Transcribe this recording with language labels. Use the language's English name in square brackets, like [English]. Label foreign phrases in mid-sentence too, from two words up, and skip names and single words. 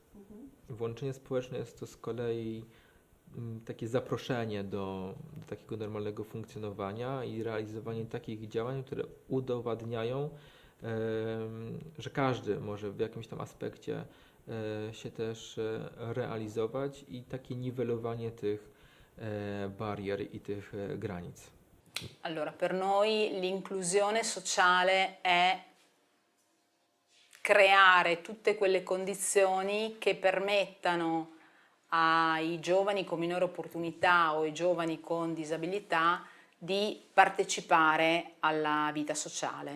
[Polish] Włączenie społeczne jest to z kolei takie zaproszenie do takiego normalnego funkcjonowania i realizowanie takich działań, które udowadniają, że każdy może w jakimś tam aspekcie się też realizować i takie niwelowanie tych barier i tych granic. [Italian] Allora, per noi l'inclusione sociale è creare tutte quelle condizioni che permettano ai giovani con minore opportunità o ai giovani con disabilità di partecipare alla vita sociale.